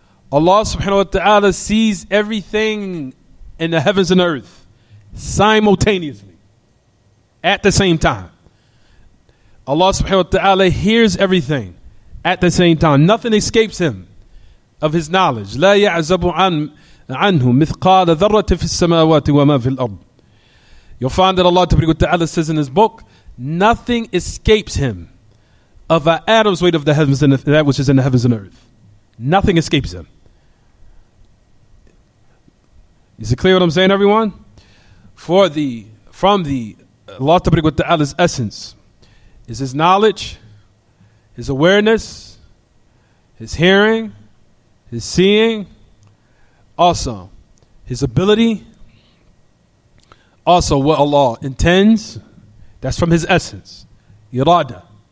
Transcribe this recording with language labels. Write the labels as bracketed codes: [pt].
[en] Allah subhanahu wa ta'ala sees everything in the heavens and earth simultaneously at the same time. Allah subhanahu wa ta'ala hears everything at the same time. Nothing escapes him of his knowledge. [ar] لا يعزب عنه مثقال ذرة في السماوات وما في الأرض. [en] You'll find that Allah Ta'ala says in his book, nothing escapes him of an atom's weight of the heavens and that which is in the heavens and earth. Nothing escapes him. Is it clear what I'm saying, everyone? From the Allah Ta'ala's essence is his knowledge, his awareness, his hearing, his seeing, also his ability, also what Allah intends, that's from his essence, irada.